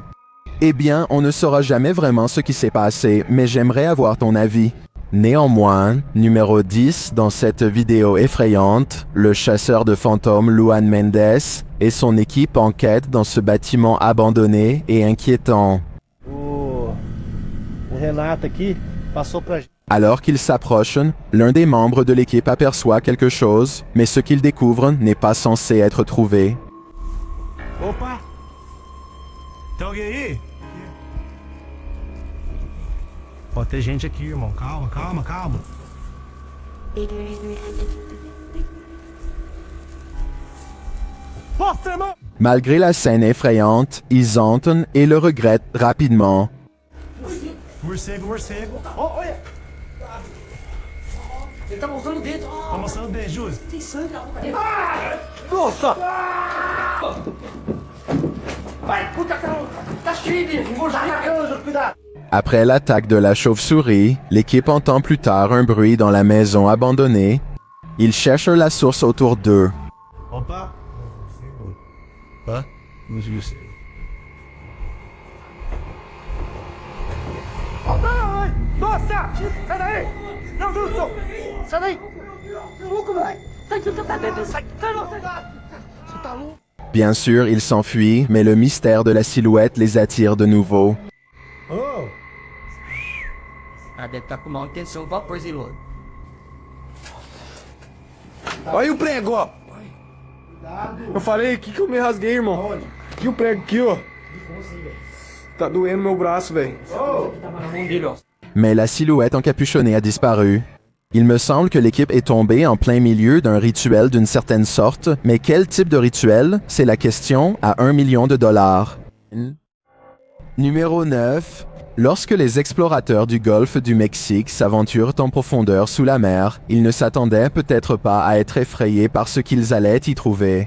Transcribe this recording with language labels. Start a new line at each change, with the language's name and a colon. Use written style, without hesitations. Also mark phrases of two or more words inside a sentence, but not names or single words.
French: Eh bien, on ne saura jamais vraiment ce qui s'est passé, mais j'aimerais avoir ton avis. Néanmoins, numéro 10 dans cette vidéo effrayante, le chasseur de fantômes Luan Mendes et son équipe enquêtent dans ce bâtiment abandonné et inquiétant.
Portuguese: Renato aqui passou pra gente.
French: Alors qu'ils s'approchent, l'un des membres de l'équipe aperçoit quelque chose, mais ce qu'il découvre n'est pas censé être trouvé.
Portuguese: Opa! Tem alguém aí? Pode ter gente aqui, irmão. Calma, calma, calma. Force, irmão!
French: Malgré la scène effrayante, ils entrent et le regrettent rapidement.
Portuguese: Morcego, morcego. Ó, olha! Ele tá mostrando o dedo. Tá mostrando o dedo, Jus. Tem sangue na boca dele. Nossa! Vai, puta caramba! Tá cheio de morcego na canja, cuidado!
French: Après l'attaque de la chauve-souris, l'équipe entend plus tard un bruit dans la maison abandonnée. Ils cherchent la source autour d'eux.
Portuguese: Opa. Hã? Não viu. Ai, nossa! Sai daí! Não, Wilson! Sai daí! Louco, velho! Sai que tá dentro! Sai! Sai, não! Você tá louco?
French: Bien sûr, ils s'enfuient, mais le mystère de la silhouette les attire de nouveau. Oh!
Portuguese: Ah, deve estar com má intenção, vaporzinho. Olha o prego, ó. Eu falei aqui que eu me rasguei, irmão. Aqui o prego aqui, ó. Tá doendo meu braço, velho. Tava na mão dele, ó.
French: Mais la silhouette encapuchonnée a disparu. Il me semble que l'équipe est tombée en plein milieu d'un rituel d'une certaine sorte, mais quel type de rituel? C'est la question à $1 million. Numéro 9. Lorsque les explorateurs du golfe du Mexique s'aventurent en profondeur sous la mer, ils ne s'attendaient peut-être pas à être effrayés par ce qu'ils allaient y trouver.